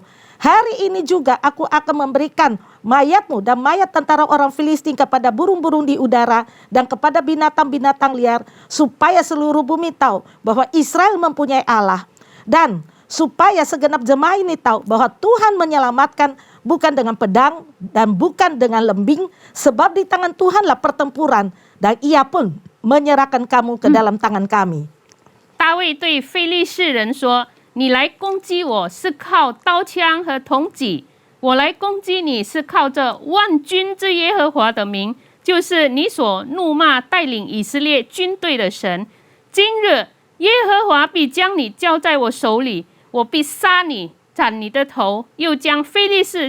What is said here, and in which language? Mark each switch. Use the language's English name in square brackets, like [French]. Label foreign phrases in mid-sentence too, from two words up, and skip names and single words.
[Indonesian] Hari ini juga aku akan memberikan mayatmu dan mayat tentara orang Filistin kepada burung-burung di udara dan kepada binatang-binatang liar, supaya seluruh bumi tahu bahwa Israel mempunyai Allah, dan supaya segenap jemaah ini tahu bahwa Tuhan menyelamatkan bukan dengan pedang dan bukan dengan lembing, sebab di tangan Tuhanlah pertempuran, dan Ia pun menyerahkan kamu ke dalam tangan kami. [Chinese] 大卫对非利士人说：“你来攻击我是靠刀枪和铜戟，我来攻击你是靠着万军之耶和华的名，就是你所怒骂带领以色列军队的神。今日耶和华必将你交在我手里，我必杀你，斩你的头，又将非利士